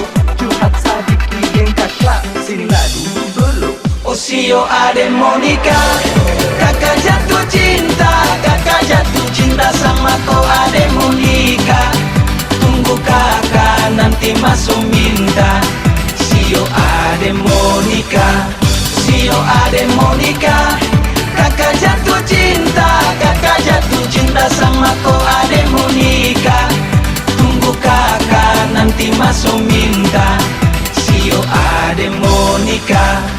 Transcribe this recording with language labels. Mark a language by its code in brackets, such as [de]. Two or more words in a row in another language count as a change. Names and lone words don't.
[id] Curhat sedikit kakak, sinilah duduk dulu. [abs] Oh sio ade Monica, kakak jatuh cinta sama kau ade Monica. Tunggu kakak nanti masuk minta. Sio ade Monica, sio ade Monica, kakak jatuh cinta sama kau ade Monica. Tunggu kakak nanti masuk minta. Sio ade Monica.